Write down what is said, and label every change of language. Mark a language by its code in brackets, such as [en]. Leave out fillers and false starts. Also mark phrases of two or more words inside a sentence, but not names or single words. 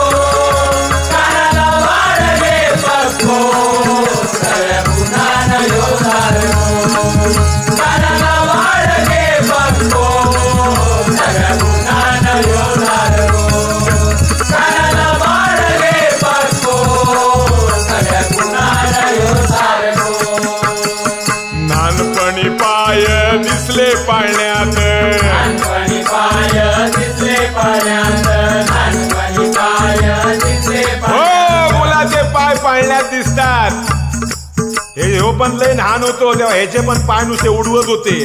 [kok] कानाला बाडगे पक्को सगळ्या गुणान ह्यो सारको. कानाला बाडगे पक्को सगळ्या गुणान ह्यो सारको. कानाला बाडगे पक्को सगळ्या गुणान ह्यो सारको. नानपणी पाय दिसले पाळण्यात. नानपणी पाय दिसले पाळण्यात. नानपणी पाय दिसले [mr] हो मुलाचे पाय पाळण्यात दिसतात. हे पण लय लहान होतो तेव्हा ह्याचे पण पाय नुसते उडवत होते.